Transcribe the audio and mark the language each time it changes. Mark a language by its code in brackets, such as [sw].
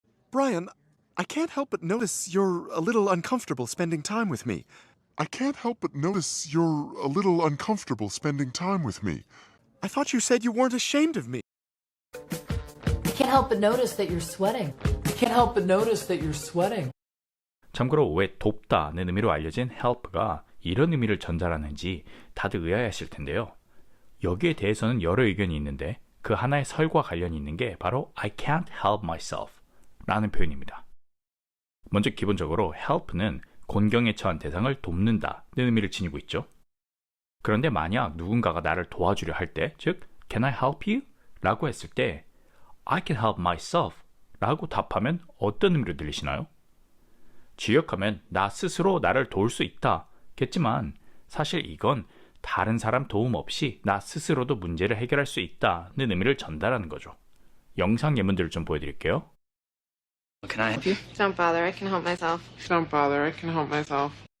[en] Brian, I can't help but notice you're a little uncomfortable spending time with me. I can't help but notice you're a little uncomfortable spending time with me. I thought you said you weren't ashamed of me. I can't help but notice that you're sweating. I can't help but notice that you're sweating. [ko] 참고로 왜 돕다는 의미로 알려진 help가 이런 의미를 전달하는지 다들 의아해하실 텐데요. 여기에 대해서는 여러 의견이 있는데 그 하나의 설과 관련이 있는 게 바로 [en] I can't help myself [ko] 라는 표현입니다. 먼저 기본적으로 help는 곤경에 처한 대상을 돕는다는 의미를 지니고 있죠. 그런데 만약 누군가가 나를 도와주려 할 때, 즉 [en] Can I help you? [ko] 라고 했을 때 [en] I can help myself [ko] 라고 답하면 어떤 의미로 들리시나요? 지역하면 나 스스로 나를 도울 수 있다 겠지만 사실 이건 다른 사람 도움 없이 나 스스로도 문제를 해결할 수 있다는 의미를 전달하는 거죠. 영상 예문들을 좀 보여드릴게요. [en] Can I help you? Don't bother, I can help myself. Don't bother, I can help myself.